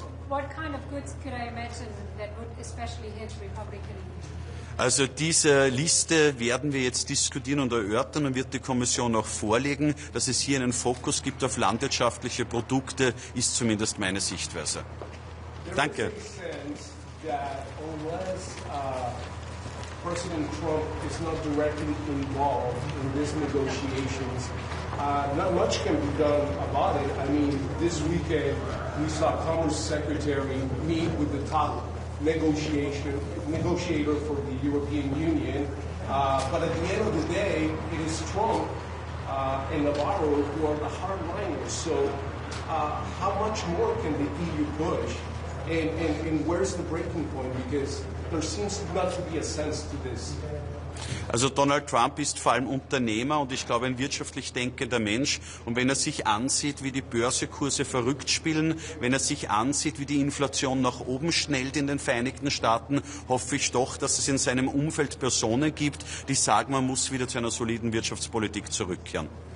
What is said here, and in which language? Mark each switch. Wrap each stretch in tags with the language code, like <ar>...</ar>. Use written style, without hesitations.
<en>What kind of goods could I imagine that would especially hit Republican?</en> <de>Also diese Liste werden wir jetzt diskutieren und erörtern und wird die Kommission auch vorlegen. Dass es hier einen Fokus gibt auf landwirtschaftliche Produkte, ist zumindest meine Sichtweise. Danke.</de> <en>President Trump is not directly involved in these negotiations. Not much can be done about it. I mean, this weekend we saw Commerce Secretary meet with the top negotiator for the European Union. But at the end of the day, it is Trump and Navarro who are the hardliners. So how much more can the EU push? And where's the breaking point? Because there seems not to be a sense to this.</en> <de>Also Donald Trump ist vor allem Unternehmer und ich glaube ein wirtschaftlich denkender Mensch. Und wenn er sich ansieht, wie die Börsekurse verrückt spielen, wenn er sich ansieht, wie die Inflation nach oben schnellt in den Vereinigten Staaten, hoffe ich doch, dass es in seinem Umfeld Personen gibt, die sagen, man muss wieder zu einer soliden Wirtschaftspolitik zurückkehren.</de>